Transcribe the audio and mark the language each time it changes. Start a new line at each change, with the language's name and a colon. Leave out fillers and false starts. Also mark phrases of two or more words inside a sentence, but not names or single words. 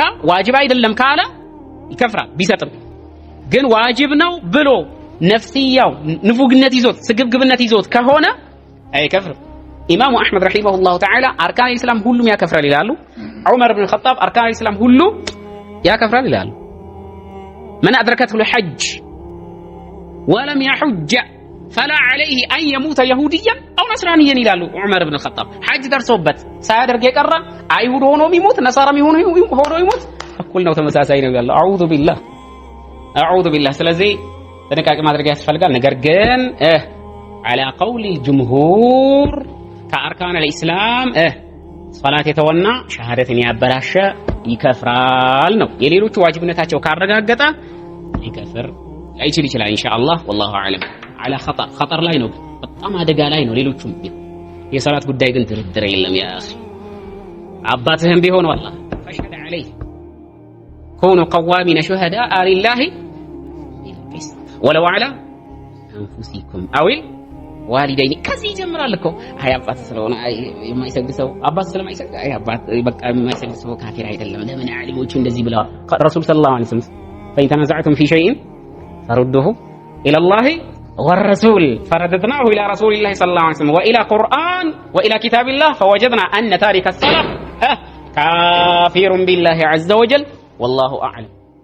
Amharic: ዋጅብ አይደለም ካለ ይከፍራል ቢሰጥም። ግን ዋጅብ ነው ብሎ ነፍስያው ንፉግነት ይዞት ስግብግብነት ይዞት ከሆነ አይከፍርም። ኢማሙ አሕመድ
Arabic: رحمه الله تعالى أركان الإسلام
Amharic: ሁሉም ያከፍራል ይላሉ። ዑመር ኢብኑ ኸጣብ አርካን ኢስላም ሁሉ ያከፍራል ይላሉ።
Arabic: من أدركه الحج ولم يحج فلا عليه ان يموت يهوديا او نصرانيا
Amharic: ይላሉ ዑመር ኢብኑ ኸጣብ። ሐጅ ደርሶበት ሳያደርግ የቀረ አይሁድ ሆኖ የሚሞት ነሳራም ሆኖ ይሞት እኩል ነው፣ ተመሳሳይ ነው ያለው።
Arabic: أعوذ بالله።
Amharic: ስለዚህ ጥንቃቄ ማድረግ ያስፈልጋል። ነገር ግን
Arabic: على قول الجمهور كأركان الإسلام
Amharic: ሶላት የተወና ሸሃደትን ያበላሸ ይከፍራል ነው። የሌሎቹ ዋጅብነታቸው ካረጋገጠ ይከፍር አይችል ይችላል
Arabic: إن شاء الله والله أعلم። على خطر
Amharic: ላይ ነው፣ በጣም አደጋ ላይ ነው። ሌሎቹም የሶላት ጉዳይ ግን ድርድር የለም
Arabic: يا أخي።
Amharic: አባትህም ቢሆን
Arabic: والله فشهد عليه كونوا قوامين شهداء لله ولو على انفسكم او والدين
Amharic: ከዚህ ይጀምራል እኮ። አይ አባት ስለሆነ አይ የማይሰግድ ሰው አባት ስለማይሰግድ አይ አባት በቃ የማይሰግድ ሰው ካፊር አይደለም። ለምን ዓሊሞቹ እንደዚህ ብለዋል?
Arabic: رسول صلى الله عليه وسلم فإن تنازعتم في شيء فردوه إلى الله والرسول فرددناه إلى رسول الله صلى الله عليه وسلم وإلى قرآن وإلى كتاب الله فوجدنا أن تارك الصلاة كافر بالله عز وجل والله أعلم.